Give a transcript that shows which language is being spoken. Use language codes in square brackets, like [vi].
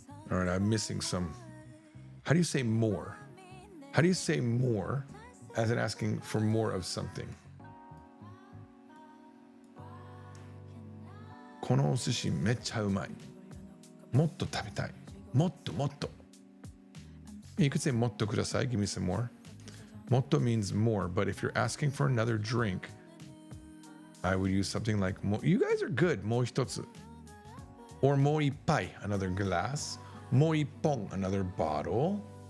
[en] All right, I'm missing some. How do you say more? How do you say more as in asking for more of something? [ja] このお寿司めっちゃうまい。もっと食べたい。もっともっと。 [en] You could say [ja] もっとください. [en] Give me some more. もっと means more, but if you're asking for another drink, I would use something like, you guys are good, [ja] もう一つ. [en] Or [ja] もう一杯, [en] another glass. [ja] もう一本, [en] another bottle.